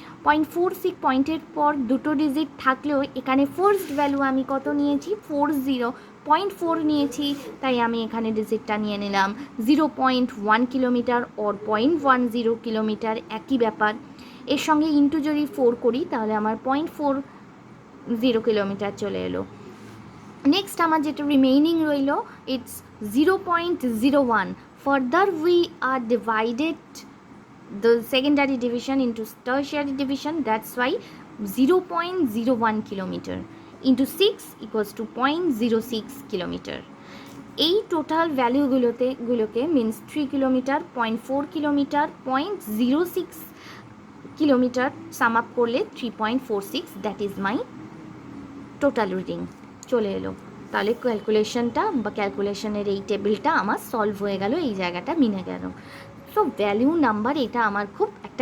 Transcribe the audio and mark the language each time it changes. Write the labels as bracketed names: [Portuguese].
[Bangla] 0.46 পয়েন্টের পর দুটো ডিজিট থাকলেও এখানে ফার্স্ট ভ্যালু আমি কত নিয়েছি, 0.4 নিয়েছি, তাই আমি এখানে ডিজিটটা নিয়ে নিলাম। 0.1 কিলোমিটার ওর 0.10 কিলোমিটার, একই ব্যাপার। এর সঙ্গে ইন্টু যদি 4 করি তাহলে আমার 0.40 কিলোমিটার চলে এলো। নেক্সট আমার যেটা রিমেইনিং রইল, it's 0.01। [English] Further we are divided the secondary division into tertiary division, that's why 0.01 kilometer into 6 equals to 0.06 kilometer. [Bangla] এই total ভ্যালুগুলোকে means 3 kilometre, 0.4 kilometre, 0.06 kilometre sum up করলে 3.46, [English] that is my total reading [Bangla] চলে এলো। তাহলে ক্যালকুলেশনটা বা ক্যালকুলেশনের এই টেবিলটা আমার সলভ হয়ে গেল, এই জায়গাটা মিনে গেল। সো ভ্যালু নাম্বার এটা আমার খুব একটা